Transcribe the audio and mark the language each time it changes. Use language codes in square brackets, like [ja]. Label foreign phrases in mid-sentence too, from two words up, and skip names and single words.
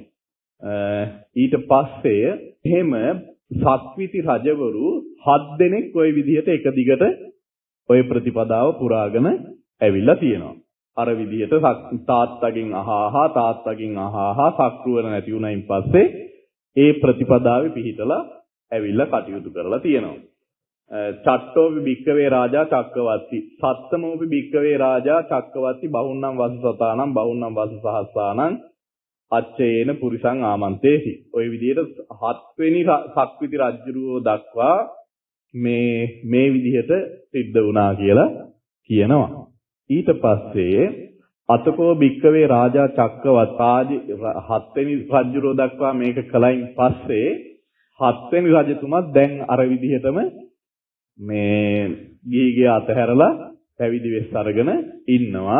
[si] ඊට පස්සේ එහෙම සක්විති රජවරු 7 දෙනෙක් ওই විදිහට එක දිගට ওই ප්‍රතිපදාව පුරාගෙන ඇවිල්ලා තියෙනවා. අර විදිහට තාත්තගෙන් අහහා සක්‍රුවන නැති වුණයින් පස්සේ ඒ ප්‍රතිපදාවේ පිහිටලා ඇවිල්ලා කටයුතු කරලා තියෙනවා. [pi] චට්ටෝපි භික්කවේ රාජා චක්කවත්ති සත්තමෝපි භික්කවේ රාජා චක්කවත්ති බහුන්නම් වසසතානම් බහුන්නම් වසසහස්සානම් අච්චේන පුරිසං ආමන්තේසි. [si] ওই විදිහට 7 වෙනි සක්විති රජුරෝ දක්වා මේ විදිහට සිද්ධ වුණා කියලා කියනවා. ඊට පස්සේ [pi] අතකෝ භික්කවේ රාජා චක්කවත් [si] හත්වෙනි රජුරෝ දක්වා මේක කලයින් පස්සේ හත්වෙනි රජතුමා දැන් අර විදිහටම මේ ගිහිගේ අතහැරලා පැවිදි වෙස් අරගෙන ඉන්නවා.